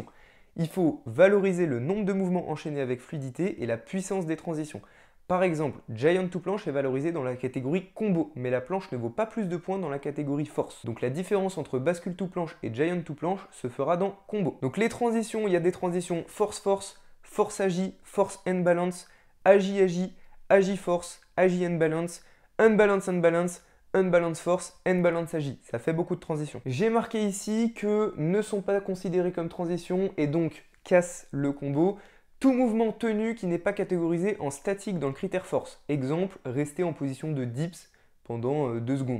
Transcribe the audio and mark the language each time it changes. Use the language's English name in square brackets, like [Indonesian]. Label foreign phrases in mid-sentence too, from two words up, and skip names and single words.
[French] Il faut valoriser le nombre de mouvements enchaînés avec fluidité et la puissance des transitions. Par exemple, [English] Giant to planche [French] est valorisé dans la catégorie combo, mais la planche ne vaut pas plus de points dans la catégorie force. Donc la différence entre bascule to planche et [English] Giant to planche [French] se fera dans combo. Donc les transitions, il y a des transitions force-force, force-agi, force-end-balance, agi-agi, agi-force, agi-end-balance, unbalance-unbalance, unbalance force, unbalance agi. Ça fait beaucoup de transitions. J'ai marqué ici que ne sont pas considérés comme transitions et donc casse le combo tout mouvement tenu qui n'est pas catégorisé en statique dans le critère force. Exemple, rester en position de dips pendant 2 secondes.